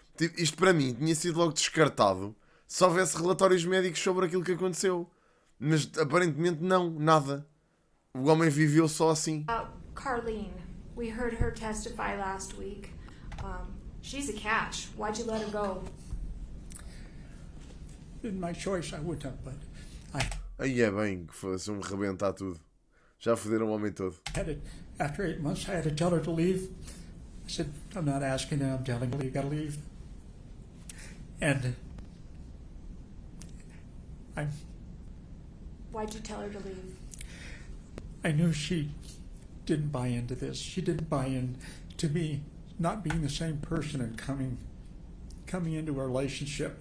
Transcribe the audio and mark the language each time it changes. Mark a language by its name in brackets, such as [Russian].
[Portuguese] Tipo, isto para mim tinha sido logo descartado se houvesse relatórios médicos sobre aquilo que aconteceu. Mas aparentemente não, nada. O homem viveu só assim. [English] Carlene, we heard her testify last week. She's a catch. Why'd you let her go? In my choice, I would have, but [Portuguese] Aí é bem, que fosse-me rebentar tudo. Já foderam o homem todo. [English] After 8 months, I had to tell her to leave. I said, I'm not asking her, I'm telling her you gotta leave. And Why'd you tell her to leave? I knew she didn't buy into this. She didn't buy into me not being the same person and coming into a relationship.